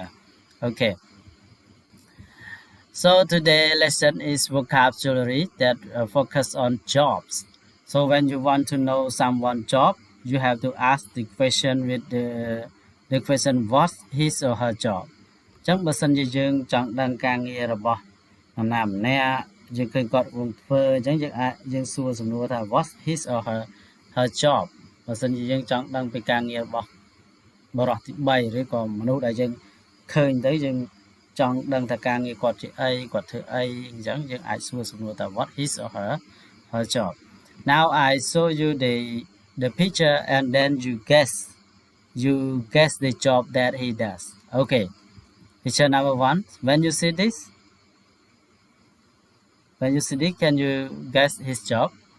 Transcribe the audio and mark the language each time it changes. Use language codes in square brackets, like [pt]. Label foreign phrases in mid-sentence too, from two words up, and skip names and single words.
[en] Okay. So today's lesson is vocabulary that focus on jobs. So when you want to know someone's job, you have to ask the question with the question what his or her job. [km] អញ្ចឹងបើសិនជាយើងចង់ដឹងការងាររបស់នរណាម្នាក់យើងឃើញគាត់កំពុងធ្វើអញ្ចឹងយើងសួរសំណួរថា [en] what his or her job [km] បើសិនជាយើងចង់ដឹងពីការងាររបស់បរិសុទ្ធទី3ឬក៏មនុស្សដែលយើងឃើញទៅយើងចង់ដឹងថាការងារគាត់ជាអីគាត់ធ្វើអីអញ្ចឹងយើងអាចសួរសំណួរថា [en] what his or her job. Now I show you the picture and then you guess the job that he does. Okay, picture number one. When you see this, can you guess his job?